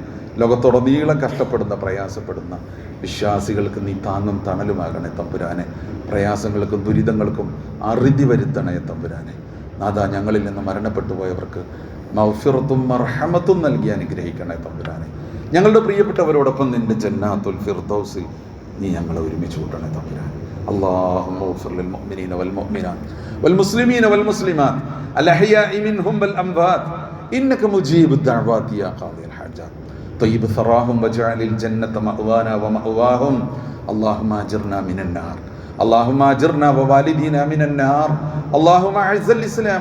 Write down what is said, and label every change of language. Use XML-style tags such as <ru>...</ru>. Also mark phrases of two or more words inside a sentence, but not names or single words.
<ml>ലോകത്തുടനീളം കഷ്ടപ്പെടുന്ന പ്രയാസപ്പെടുന്ന വിശ്വാസികൾക്ക് നീ താങ്ങും തണലുമാകണേ തമ്പുരാനെ. പ്രയാസങ്ങൾക്കും ദുരിതങ്ങൾക്കും അറുതി വരുത്തണേ തമ്പുരാനെ. നാഥ, ഞങ്ങളിൽ നിന്ന് മരണപ്പെട്ടു പോയവർക്ക് മഗ്ഫിറത്തും മർഹമത്തും നൽകി അനുഗ്രഹിക്കണേ തമ്പുരാനെ. ഞങ്ങളുടെ പ്രിയപ്പെട്ടവരോടൊപ്പം നിന്റെ ജന്നാത്തുൽ ഫിർദൗസിൽ നീ ഞങ്ങളെ ഒരുമിച്ച് കൂട്ടണേ തമ്പുരാനെ.</ml> <ar>اللهم اغفر للمؤمنين والمؤمنات والمسلمين والمسلمات الأحياء منهم والأموات إنك مجيب الدعوات يا قاضي الحاجات طيب ثراهم واجعل الجنة مأوانا ومأواهم اللهم أجرنا من النار اللهم أجرنا ووالدينا من النار اللهم أعز الإسلام</ar>